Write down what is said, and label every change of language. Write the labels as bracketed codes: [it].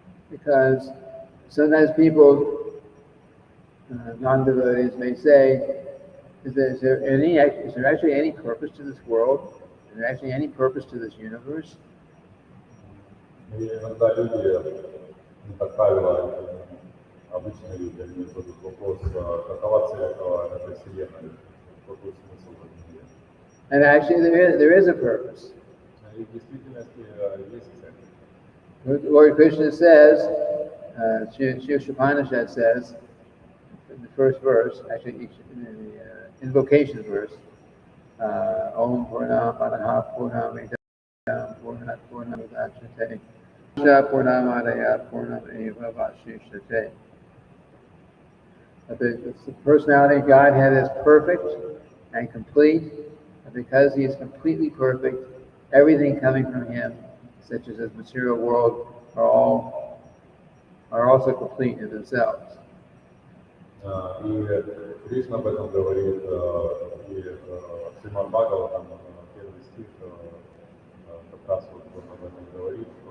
[en] Because sometimes people, non-devotees, may say, is there actually any purpose to this world? Is there actually any purpose to this universe? [ru] И иногда люди, как правило, обычные люди, они задают вопрос, какова цель этой вселенной, какой смысл в этом мире. [en] And actually there is a purpose. [ru] И в действительности есть цель. [en] Lord Krishna says, Shiv Upanishad says, in the first verse, actually in the invocation verse, [sa] Om Purnam Adaha Purnam Idam Purnat Purnam Udachyate Purnam Adaya Purnam Eva Vashishyate. [en] The personality of Godhead is perfect and complete, and because He is completely perfect, everything coming from Him, such as this material world, are also complete in themselves. [ru] И Кришна об этом говорит, и Srimad-bhagavatam, первый стих, как раз вот он об этом говорит,